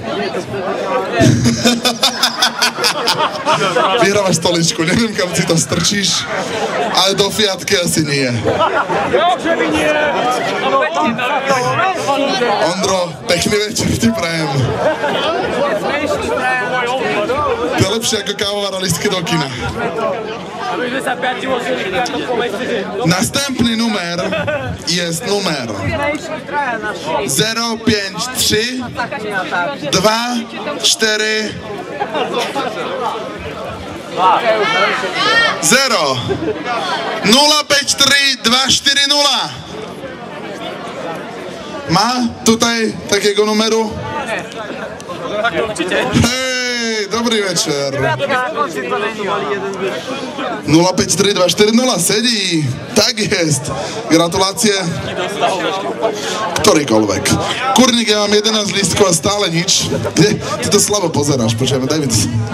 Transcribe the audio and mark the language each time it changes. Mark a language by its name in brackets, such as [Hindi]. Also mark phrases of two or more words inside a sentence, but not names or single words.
[Slovak] Vyhrávaš stoličku, neviem, kam si to strčíš, ale do Fiatky asi nie. Ondro, pekný večer ti prajem. To je lepšie ako kávová listky do kina. [Polish] Następny numer jest numer 053 24 0 053 240. Má tutaj takiego numeru? [Slovak] Hej, dobrý večer. 053 240 sedí. [Polish] Tak jest. [Slovak] Gratulácie. Ktorýkoľvek. Kurník, ja mám 11 lístkov a stále nič. Ty to slabo pozeráš, počujeme, daj mi to.